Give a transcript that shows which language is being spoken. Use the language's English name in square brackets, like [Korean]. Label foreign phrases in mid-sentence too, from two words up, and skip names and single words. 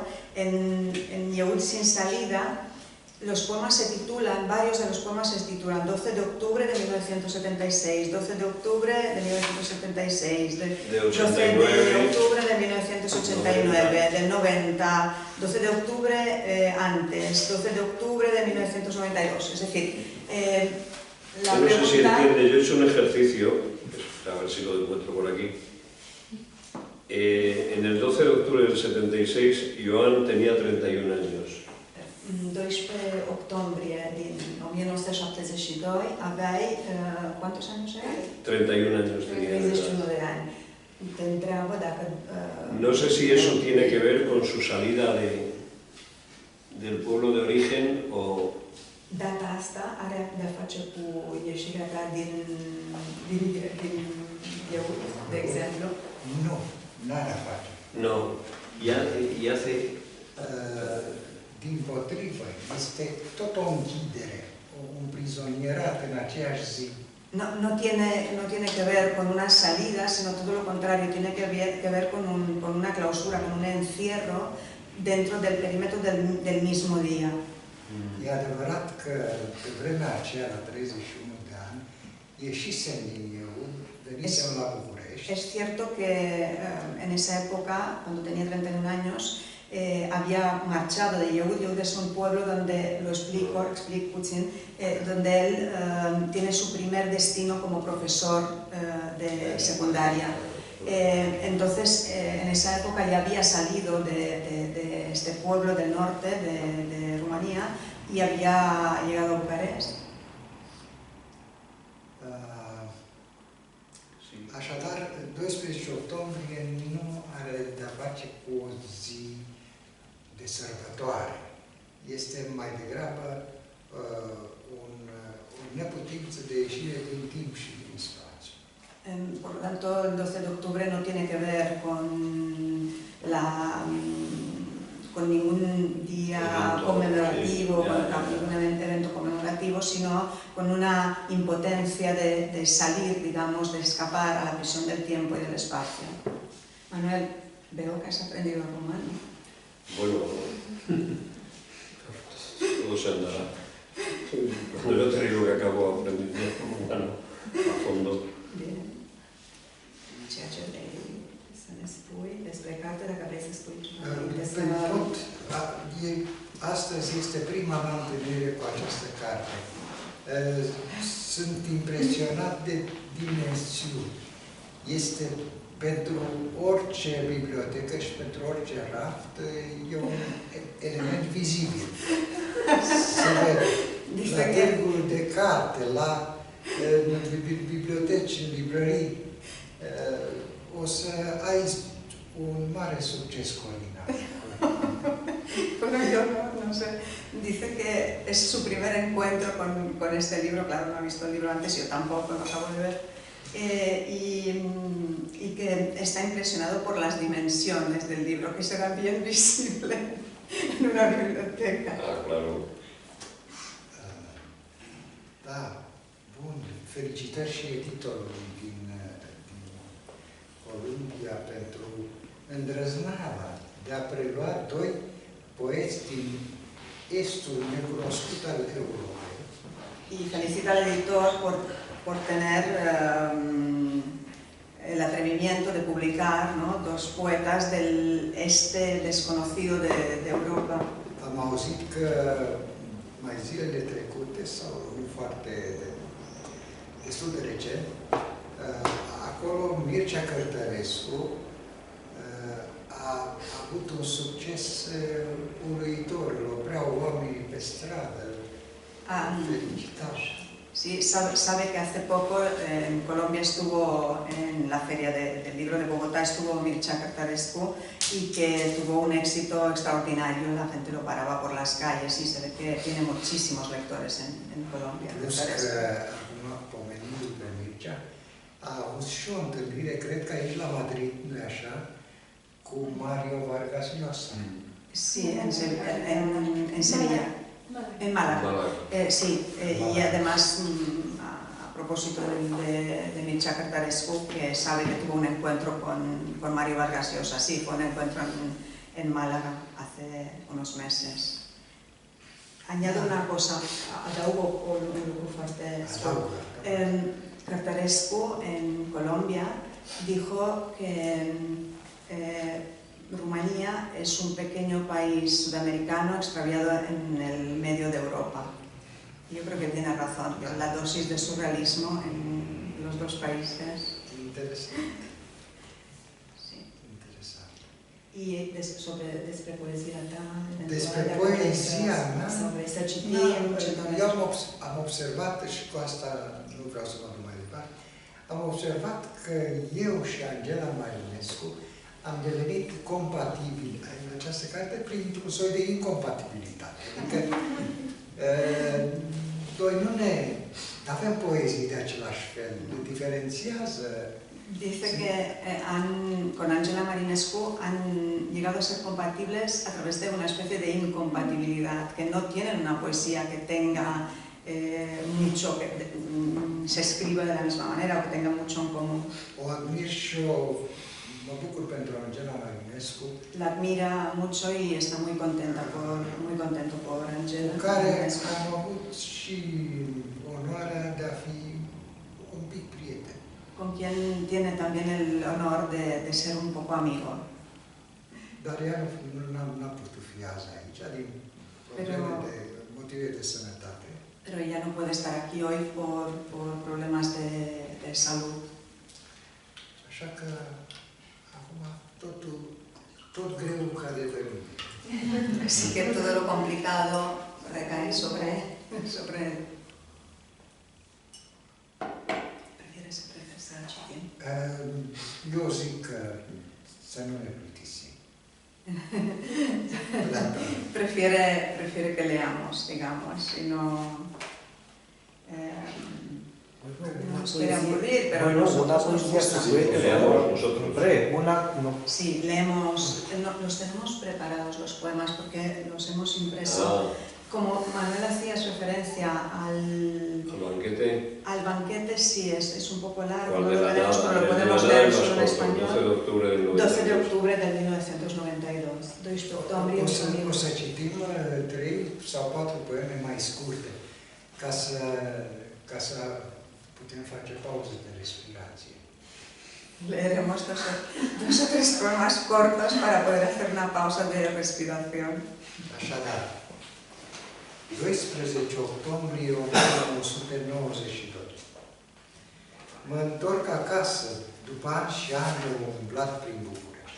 [Spanish] En Yehud sin salida, los poemas se titulan, varios de los poemas se titulan 12 de octubre de 1976, 12 de octubre de 1976, 12 de octubre de 1989, del 90, 12 de octubre antes, 12 de octubre de 1992. Es decir, la yo no pregunta... sé si entiende, yo he hecho un ejercicio, a ver si lo encuentro por aquí. En el 12 de octubre del 76, Joan tenía 31 años. [Romanian] 12 octombrie din 1972 aveai, [Spanish] ¿cuántos años erai? 31 años tenía. [Romanian] 31 de ani. Te întreabă dacă... [Spanish] No sé si eso tiene que ver con su salida del pueblo de origen o... [Romanian] Data asta are de-a face cu ieșirea ta din Yehud, de exemplu? Nu, n-are a face. [Spanish] No, ya hace... [Romanian] Dimpotrivă, este tot o închidere, un prizonierat în aceeași zi. [Spanish] No tiene que ver con una salida, sino todo lo contrario, tiene que ver con una clausura, con un encierro dentro del perímetro del mismo día. [Romanian] E adevărat că pe vremea aceea, la 31 de ani, ieșisem din Yehud, venisem la București. [Spanish] Es cierto que en esa época, cuando tenía 31 años, había marchado de Yehud. Yehud es un pueblo donde, lo explico puțin, donde él tiene su primer destino como profesor de secundaria. Entonces, en esa época ya había salido de este pueblo del norte de Rumanía y había llegado a Bucarest. [Romanian] Așadar, 12 octombrie nu are de-a face cu o zi de sărbătoare. Este mai degrabă o neputință de ieșire din timp și din spațiu. [Spanish] Por lo tanto, el 12 de octubre no tiene que ver con ningún día conmemorativo, con ningún evento conmemorativo, sino con una impotencia de salir, digamos, de escapar a la prisión del tiempo y del espacio. Manuel, veo que has aprendido rumano. Bueno, todo se andará. Cuando yo te digo que acabo aprendiendo rumano a fondo. [Romanian] Bine. Ceea ce vrei să ne spui despre carte, dacă vrei să spui ceva. Astăzi este prima mea întâlnire cu această carte. Sunt impresionat de dimensiuni. Este pentru orice bibliotecă și pentru orice raft, e un element vizibil. Se vede la târgul de carte, la biblioteci, în librării, o să ai un mare succes culinar. [Spanish] Bueno, yo no sé. Dice que es su primer encuentro con este libro. Claro, no ha visto el libro antes, yo tampoco, lo acabo de ver. Y que está impresionado por las dimensiones del libro, que será bien visible en una biblioteca. Ah, claro. [Romanian] Da, bun. Felicitări și editorului din Columbia pentru îndrăzneala de a prelua doi poeți din estul necunoscut al Europei. [Spanish] Y felicita al editor por tener el atrevimiento de publicar, ¿no?, dos poetas del este desconocido de Europa. [Romanian] Am auzit că mai zilele trecute, sau nu foarte destul de recent, acolo Mircea Cărtărescu a avut un succes uluitor, îl opreau oamenii pe stradă, felicitau. [Spanish] Sí, sabe que hace poco en Colombia estuvo en la Feria del Libro de Bogotá, estuvo Mircea Cărtărescu y que tuvo un éxito extraordinario, la gente lo paraba por las calles y se ve que tiene muchísimos lectores en Colombia. [Romanian] Plus că, acum, pomenindu-l pe Mircea, a avut și o întâlnire, cred că aici la Madrid, nu-i așa, cu Mario Vargas Llosa. [Spanish] Sí, en Sevilla. En Málaga. Sí, y además, a propósito de Mircea Cărtărescu, que sabe que tuvo un encuentro con Mario Vargas Llosa. Sí, fue un encuentro en Málaga hace unos meses. Añado una cosa, [Romanian] adaugo un lucru foarte scurt. Cărtărescu, [Spanish] en Colombia, dijo que Rumanía es un pequeño país sudamericano extraviado en el medio de Europa. Yo creo que tiene razón, la dosis de surrealismo en los dos países. [Romanian] Interesant. [Spanish] Sí. [Romanian] Interesant. Y despre poezia ta? Despre poezia mea, Sau să citim ce dorești? eu am observat, și cu asta nu vreau să mă duc mai departe, am observat că eu și Angela Marinescu am devenit compatibili în această carte printr-un soi de incompatibilitate. Adică noi nu avem poezii de același fel, le diferențiază. [Spanish] Dice que con Angela Marinescu han llegado a ser compatibles a través de una especie de incompatibilidad, que no tienen una poesía que tenga mucho, que se escriba de la misma manera o que tenga mucho en común. [Romanian] O admir și mă bucur pentru Angela Marinescu, [Spanish] La admira mucho y está muy contento por Angela [Romanian] cu care [Spanish] Marinescu. [Romanian] am avut și onoarea de a fi un pic prieten. [Spanish] Con quien tiene también el honor de ser un poco amigo. [Romanian] Dar ea n-a putut fi azi aici, din motive de sănătate. [Spanish] Pero ella no puede estar aquí hoy por problemas de salud. [Romanian] Așa că acum tot greu cade pe mine. [Spanish] Así que todo lo complicado recae sobre él. [Romanian] ¿Prefieres să citim? Eu zic că să nu ne plictisim. [Spanish] Prefiere que leamos, digamos, y no nos quiere aburrir, pero bueno, nosotros una nos poesía gusta. Que leamos nosotros. Hombre, no. Sí, leemos, los tenemos preparados los poemas porque los hemos impreso. Como Manuel hacías referencia al banquete. Al banquete, sí, es un poco largo, ¿Cuál no de lo la tenemos, nada? pero lo El de la podemos nada leer es más solo en corto, español. 12 de octubre del 12 de 92. octubre del 1992. 12 octombrie [Romanian] O să citim 3 sau 4 poeme mai scurte, ca să putem face pauză de respirație. [Spanish] Leeremos dos o tres poemas cortos para poder hacer una pausa de respiración. [Romanian] Așadar, 12 octombrie 1992. Mă întorc acasă după ani și ani de umblat prin București.